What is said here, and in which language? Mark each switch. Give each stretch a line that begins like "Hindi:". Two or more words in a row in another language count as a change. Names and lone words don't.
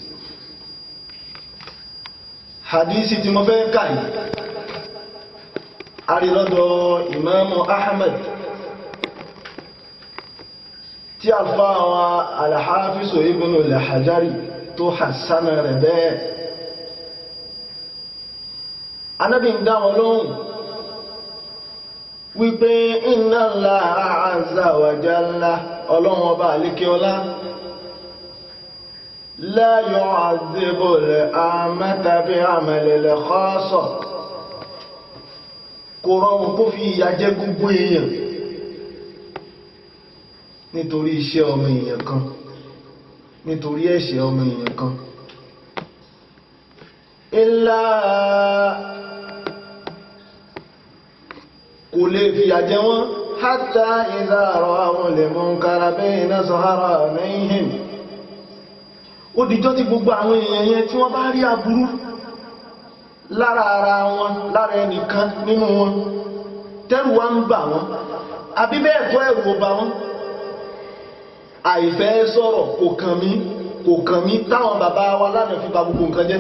Yoruba: Hadisi tí mo fẹ́ kà yìí a rí lọ́dọ̀ Imamu Ahmad tí àlùfáà wa Al-Hafiz Ibn al-Hajari tó hassana rẹ̀ bẹ́ẹ̀. Ànábì ń dá wọn lóhùn wípé
Arabic: إن الله عز وجل
Yoruba: Ọlọ́run ọba àlékíọlá
Arabic: لا يعذب العامة بعمل الخاصة,
Yoruba: kò rọrùn kó fi ìyà jẹ gbogbo èèyàn nítorí iṣẹ́ ọmọ èèyàn kan, nítorí ẹ̀ṣẹ̀ ọmọ èèyàn kan. Illa kò lè fi ìyà jẹ wọ́n
Arabic: حتى إذا رأوا المنكر بين ظهرانيهم,
Yoruba: ó dìjọ́ tí gbogbo àwọn èèyàn yẹn tí wọ́n bá rí aburú lára ara wọn, lára ẹnìkan nínú wọn, tẹ́rù wá ń bà wọ́n, àbí bẹ́ẹ̀ kọ́ ẹ̀rù ò bà wọ́n. Àìfẹ́ sọ̀rọ̀ kò kàn mí táwọn bàbá wa lánàá fi bà gbogbo nǹkan jẹ́.